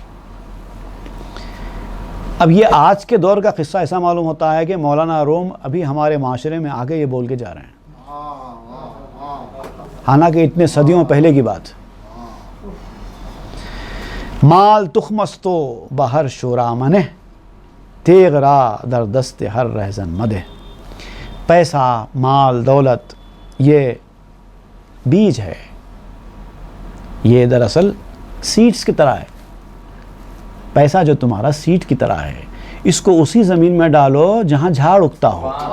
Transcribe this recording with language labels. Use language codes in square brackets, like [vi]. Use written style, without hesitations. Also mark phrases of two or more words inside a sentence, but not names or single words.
[ur] اب یہ آج کے دور کا قصہ ایسا معلوم ہوتا ہے کہ مولانا روم ابھی ہمارے معاشرے میں آگے یہ بول کے جا رہے ہیں، حالانکہ اتنے صدیوں پہلے کی بات۔ [fa] مال تخمستو بہر شورا منہ، تیغ را در دست ہر رہزن مدہ۔ [ur] پیسہ، مال، دولت، یہ بیج ہے، یہ دراصل سیڈز کی طرح ہے. پیسہ جو تمہارا سیڈ کی طرح ہے، اس کو اسی زمین میں ڈالو جہاں جھاڑ اگتا ہو.